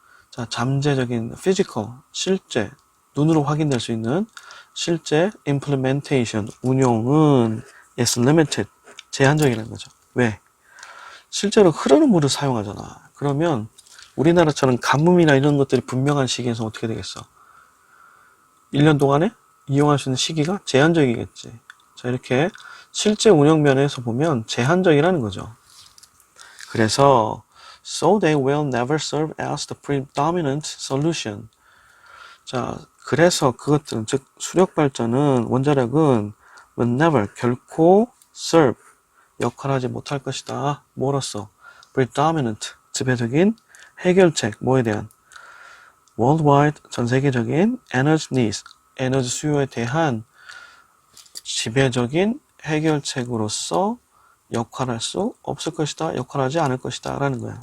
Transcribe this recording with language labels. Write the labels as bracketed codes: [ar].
[ko] 자, 잠재적인 physical, 실제, 눈으로 확인될 수 있는 실제 implementation, 운용은 is limited, 제한적이라는 거죠. 왜? 실제로 흐르는 물을 사용하잖아. 그러면 우리나라처럼 가뭄이나 이런 것들이 분명한 시기에서 어떻게 되겠어? 1년 동안에 이용할 수 있는 시기가 제한적이겠지. 자, 이렇게 실제 운영 면에서 보면 제한적이라는 거죠. 그래서 [en] so they will never serve as the predominant solution. [ko] 자, 그래서 그것들은 즉 수력 발전은 원자력은 will never 결코 serve 역할하지 못할 것이다. 뭐로써? predominant 지배적인 해결책 뭐에 대한 worldwide 전 세계적인 energy needs 에너지 수요에 대한 지배적인 해결책으로서 역할할 수 없을 것이다. 역할하지 않을 것이다. 라는 거예요.